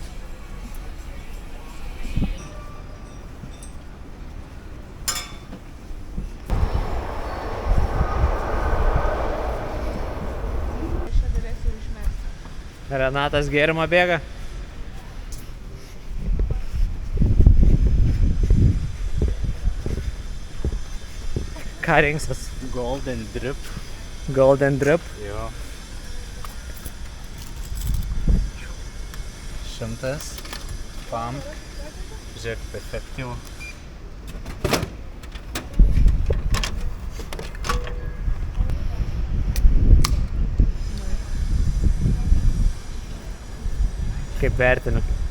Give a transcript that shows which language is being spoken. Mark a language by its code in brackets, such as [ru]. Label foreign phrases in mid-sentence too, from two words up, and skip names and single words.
[lt] Aš čia galėsiu išmesti. Renatas gėrimą bėga. Ką rinksis? Golden drip. Golden drip. Jo. 100. Pump. Žiūrėk, efektyvų. Kaip vertinu?